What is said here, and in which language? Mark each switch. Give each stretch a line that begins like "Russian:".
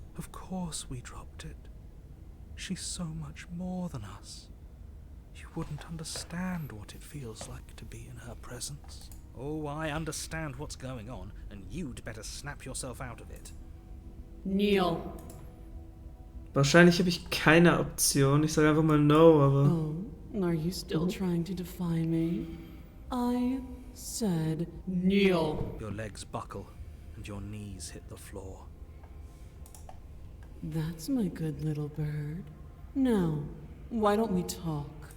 English: Of course we dropped it. She's so much more than us. You wouldn't understand what it feels like to be in her presence. Oh, I understand what's going on, and you'd better snap yourself out of it. Kneel.
German: Wahrscheinlich habe ich keine Option. Ich sage einfach mal no, aber...
English: Oh, are you still trying to defy me? I said kneel. Your legs buckle, and your knees hit the floor. That's my good little bird. Now, why don't we talk?